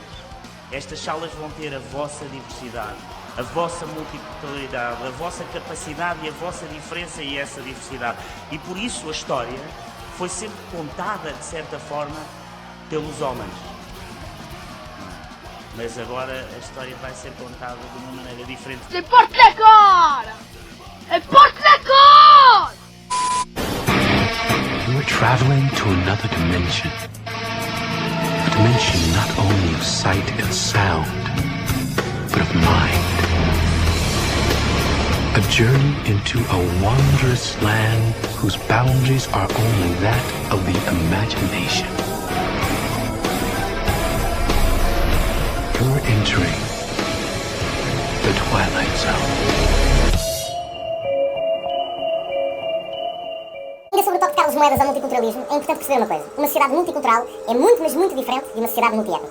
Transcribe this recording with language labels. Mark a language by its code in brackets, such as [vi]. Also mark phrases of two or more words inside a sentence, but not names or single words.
[pt] Estas salas vão ter a vossa diversidade, a vossa multiculturalidade, a vossa capacidade e a vossa diferença e essa diversidade. E por isso a história foi sempre contada, de certa forma, pelos homens. Mas agora a história vai ser contada de uma maneira diferente. [fr] C'est porte la corde! Elle porte la corde! [en] You are traveling to another dimension. A dimension not only of sight and sound, but of mind. A journey into a wondrous land whose boundaries are only that of the imagination. You're entering the Twilight Zone. [pt] Ainda sobre o toque de Carlos Moedas ao multiculturalismo, é importante perceber uma coisa. Uma sociedade multicultural é muito, mas muito diferente de uma sociedade multiétnica.